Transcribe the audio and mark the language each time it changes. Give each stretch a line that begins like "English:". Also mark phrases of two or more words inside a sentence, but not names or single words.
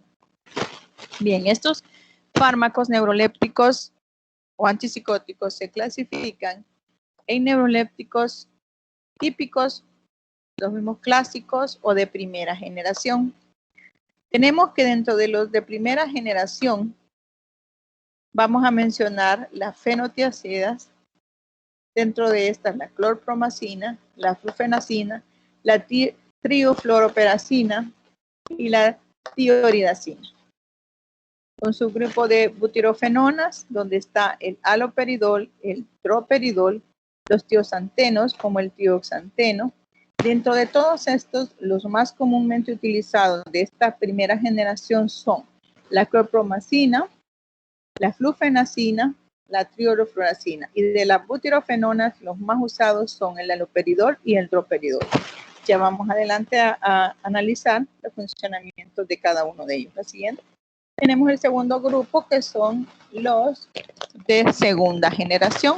Spanish: Bien, estos fármacos neurolépticos o antipsicóticos se clasifican en neurolépticos típicos, los mismos clásicos o de primera generación. Tenemos que dentro de los de primera generación vamos a mencionar las fenotiazidas. Dentro de estas, la clorpromazina, la flufenacina, la triofluoroperacina y la tioridazina. Un subgrupo de butirofenonas, donde está el haloperidol, el droperidol, los tioxantenos, como el tioxanteno. Dentro de todos estos, los más comúnmente utilizados de esta primera generación son la clorpromazina, la flufenacina, la triofluoracina. Y de las butirofenonas, los más usados son el haloperidol y el droperidol. Ya vamos adelante a analizar el funcionamiento de cada uno de ellos. La siguiente. Tenemos el segundo grupo, que son los de segunda generación.